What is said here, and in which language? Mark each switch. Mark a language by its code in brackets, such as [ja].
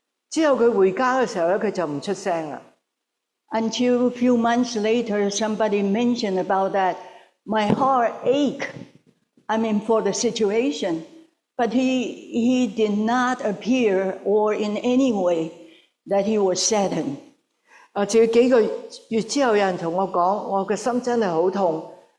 [yue] 之後佢回家嘅時候咧，佢就唔出聲啦。 [en] Until a few months later, somebody mentioned about that. My heart ached, for the situation, but he did not appear or in any way that he was saddened. [yue] 直到幾個月之後，有人同我講，我嘅心真係好痛。